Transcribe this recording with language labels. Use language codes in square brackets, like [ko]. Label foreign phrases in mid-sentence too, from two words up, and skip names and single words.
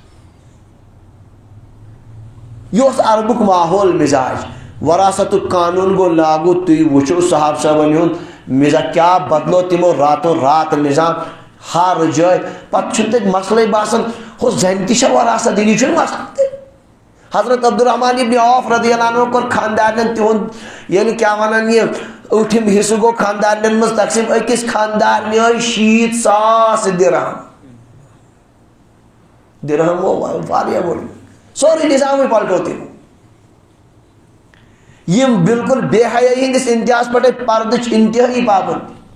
[ks] یہ اوس عربُک ماحول مزاج. وراثتُک قانوٗن گوٚو لاگوٗ. تُہۍ وٕچھِو صحابہ صٲبن ہُنٛد مزاج کیٛاہ بدلو تِمو راتو رات نظام ہر جایہِ. پتہٕ چھُنہٕ تتہِ مسلے باسان ہُہ زنہِ تہِ چھےٚ وراثت دِنۍ یہِ چھُنہٕ مسلہٕ تہِ. حضرت عبدالرحمان ابن عوف [ar] رضی اللہ عنہ [ks] کوٚر خاندارنٮ۪ن تِہُنٛد ییٚلہِ کیٛاہ ونان یہِ ٲٹھِم حصہٕ گوٚو خاندارنٮ۪ن منٛز تقسیٖم. أکِس خاندارنہِ آے 60,000 درہم. درہم گوٚو واریاہ بوٚڑ. سورُے نظامٕے پلٹو تِمو. یِم بالکل بے حیٲیی ہِنٛدِس انتہاہس پٮ۪ٹھ پردٕچ انتہٲیی پابنٛدی.